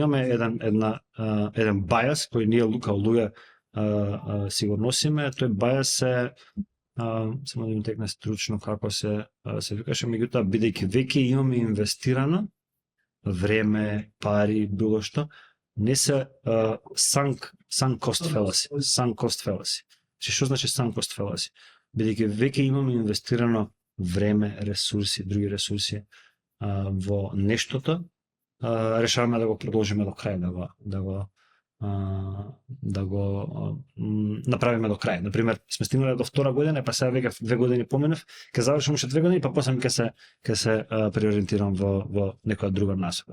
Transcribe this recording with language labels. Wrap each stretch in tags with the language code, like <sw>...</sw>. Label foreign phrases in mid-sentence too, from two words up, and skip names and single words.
<mk>Имаме еден бајас кој ние као луѓе си го носиме. Тој бајас е само да ми текне стручно како се викаше, меѓутоа бидејќи веќе имаме инвестирано време, пари, било што, не се</mk> <en>sunk cost fallacy. Sunk cost fallacy.</en> <mk>Што значи</mk> <en>sunk cost fallacy?</en> <mk>Бидејќи веќе имаме инвестирано време, ресурси, други ресурси во нештото, решаваме да го продолжиме до крај, да го направиме до крај. Например, сме стигнале до втора година, па сега веќе 2 години поминав, ќе завршам уште 2 години, па после ќе се преориентирам во некоја друга насока.</mk>